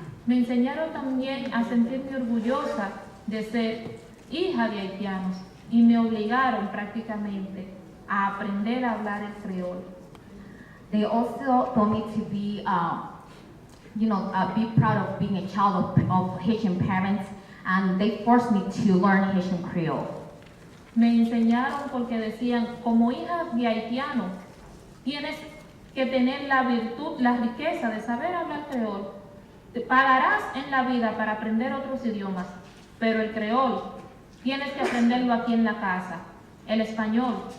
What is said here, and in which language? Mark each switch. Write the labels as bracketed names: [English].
[Spanish] Me enseñaron también a sentirme orgullosa de ser hija de haitianos y me obligaron prácticamente a aprender a hablar el creol. [English] They also taught me to be, be proud of being a child of Haitian parents, and they forced me to learn Haitian Creole. [Spanish] Me enseñaron porque decían, como hija de haitiano, tienes que tener la virtud, la riqueza de saber hablar creol. Te pagarás en la vida para aprender otros idiomas, pero el creol tienes que aprenderlo aquí en la casa. el español.